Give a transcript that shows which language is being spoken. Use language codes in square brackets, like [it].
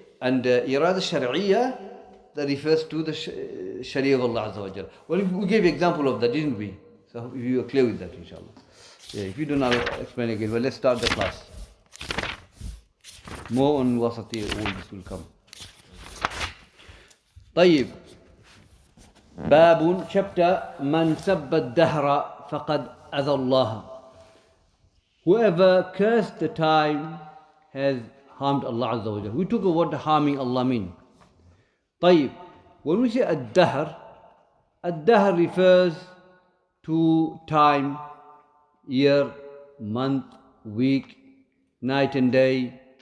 [en] And Irada Shar'iyya, that refers to the Sharia of Allah Azza wa Jalla. Well, we gave example of that, didn't we? So if you are clear with that, inshallah. Yeah, if you don't know, I'll explain again. Well, let's start the class. More on Wasati, all this will come. [ar] طيب. باب chapter من سب الدهر فقد أذى الله. [en] Whoever cursed the time has harmed Allah Azza wa Jalla. We took a what harming Allah mean. [ar] طيب. [en] When we say ad-dahr refers to time, year, month, week, night and day.